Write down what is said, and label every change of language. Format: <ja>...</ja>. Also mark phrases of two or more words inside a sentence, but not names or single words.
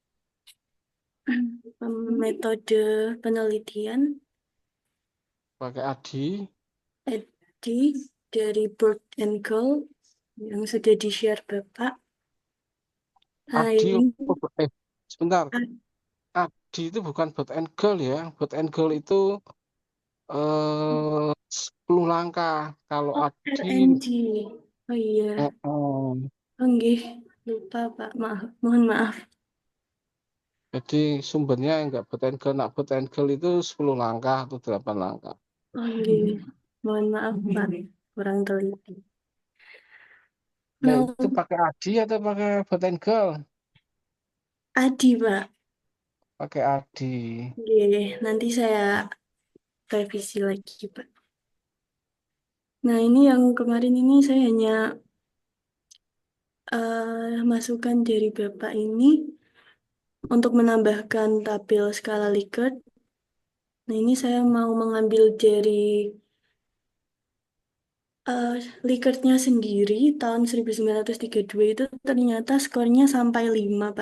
<id>Metode penelitian Pakai ADI. EDI dari Bird and Gold yang sudah di-share Bapak. Nah, ADI ini sebentar. ADI itu bukan Bot and Girl ya. Bot and Girl itu 10 langkah. Kalau oh, ADI RNG. Oh iya, oh, nggih. Lupa Pak, maaf. Mohon maaf. jadi sumbernya nggak Bot and Girl. Nah, Bot and Girl itu 10 langkah atau 8 langkah. Oh nggih. Mohon maaf Pak, kurang teliti. Nah, Nah, itu pakai ADI atau pakai Bot and Girl? Adi Pak. Pakai ADI. Nggih, nanti saya revisi lagi Pak. Nah, ini yang kemarin ini saya hanya masukan dari Bapak ini untuk menambahkan tabel skala Likert. Nah, ini saya mau mengambil dari uh, Likertnya sendiri tahun 1932 itu ternyata skornya sampai 5, Pak.</id>